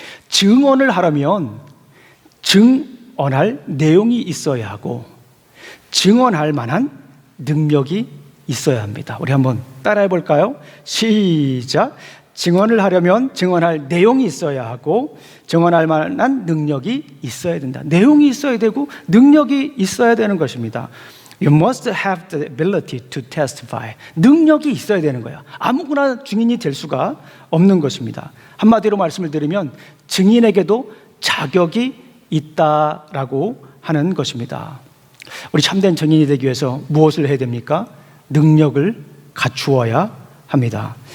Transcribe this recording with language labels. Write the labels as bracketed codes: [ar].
[ko] 증언을 하려면 증언할 내용이 있어야 하고 증언할 만한 능력이 있어야 합니다. 우리 한번 따라해 볼까요? 시작. 증언을 하려면 증언할 내용이 있어야 하고 증언할 만한 능력이 있어야 된다. 내용이 있어야 되고 능력이 있어야 되는 것입니다. [en] You must have the ability to testify. [ko] 능력이 있어야 되는 거예요. 아무거나 증인이 될 수가 없는 것입니다. 한마디로 말씀을 드리면 증인에게도 자격이 있다라고 하는 것입니다. 우리 참된 증인이 되기 위해서 무엇을 해야 됩니까? 능력을 갖추어야 합니다.